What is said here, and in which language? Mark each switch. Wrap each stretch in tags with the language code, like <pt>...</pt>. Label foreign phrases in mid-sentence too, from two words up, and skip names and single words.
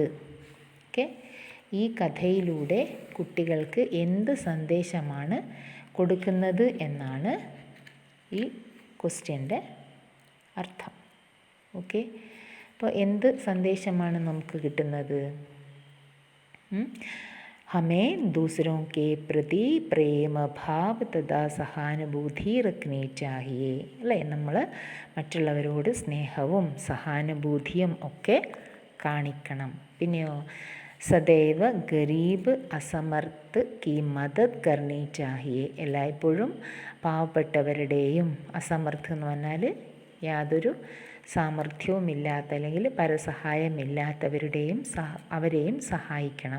<ml>ഓക്കെ, ഈ കഥയിലൂടെ കുട്ടികൾക്ക് എന്ത് സന്ദേശമാണ് കൊടുക്കുന്നത് എന്നാണ് ഈ ക്വസ്റ്റ്യൻ്റെ അർത്ഥം. ഓക്കെ, അപ്പോൾ എന്ത് സന്ദേശമാണ് നമുക്ക് കിട്ടുന്നത്?</ml> <hi>हमें दूसरों के प्रति प्रेम भाव तथा സഹാനുഭൂതി रखनी चाहिए,</hi> <ml>അല്ലേ. നമ്മൾ മറ്റുള്ളവരോട് സ്നേഹവും സഹാനുഭൂതിയും ഒക്കെ കാണിക്കണം. പിന്നെയോ</ml> <hi>सदैव गरीब असमर्थ की मदद करनी चाहिए,</hi> <ml>എല്ലായ്പ്പോഴും പാവപ്പെട്ടവരുടെയും, അസമർത്ത് എന്ന് പറഞ്ഞാൽ യാതൊരു സാമർഥ്യവുമില്ലാത്ത അല്ലെങ്കിൽ പരസഹായമില്ലാത്തവരുടെയും അവരെയും സഹായിക്കണം.</ml>